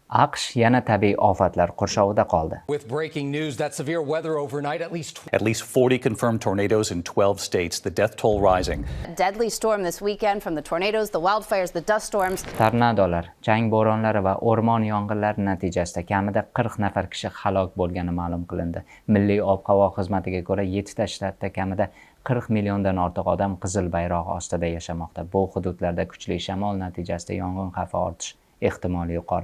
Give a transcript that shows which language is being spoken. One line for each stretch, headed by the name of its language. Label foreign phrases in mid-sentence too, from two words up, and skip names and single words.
Uzbek: AQSh yana tabiiy ofatlar qurshovida qoldi.
English: With breaking news that severe weather overnight, At least 40 confirmed tornadoes in 12 states, the death toll rising. Deadly storm this weekend from the tornadoes, the wildfires, the dust storms.
Uzbek: Tornadolar, chang bo'ronlari va o'rmon yong'inlari natijasida kamida 40 nafar kishi halok bo'lgani ma'lum qilindi. Milliy ob-havo xizmatiga ko'ra, 7 ta shtatda kamida 40 milliondan ortiq odam qizil bayroq ostida yashamoqda. Bu hududlarda kuchli shamol natijasida yong'in xavfi ortish ehtimoli yuqori.